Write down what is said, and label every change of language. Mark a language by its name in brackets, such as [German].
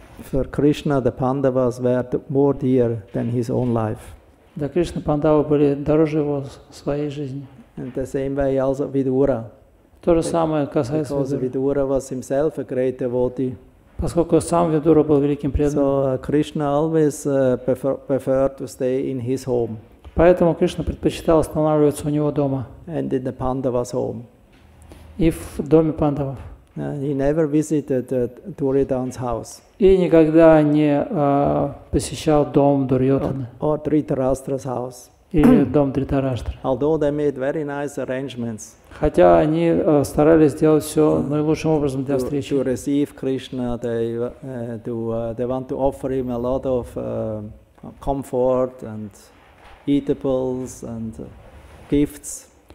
[English] For Krishna, the Pandavas were more dear than his own life. [Russian] Для Кришны пандавы были дороже его своей жизни. [English] And the same way also Vidura. [Russian] То же самое касается [English] Because Vidura was himself a great devotee. [Russian] Поскольку сам Видура был великим преданным. [English] So Krishna always preferred to stay in his home. [Russian] Поэтому Кришна предпочитал останавливаться у него дома. [English] And in the Pandavas' home. [Russian] И в доме пандавов. [English] He never visited Duryodhana's house. [Russian] И никогда не посещал дом Дурьодханы. [English] Or Dhritarashtra's house. [Russian] Или дом Дритараштра. [English] Although they made very nice arrangements. [Russian] Хотя они старались сделать все наилучшим образом для встречи. [English] To receive Krishna, they want to offer him a lot of comfort and eatables and gifts.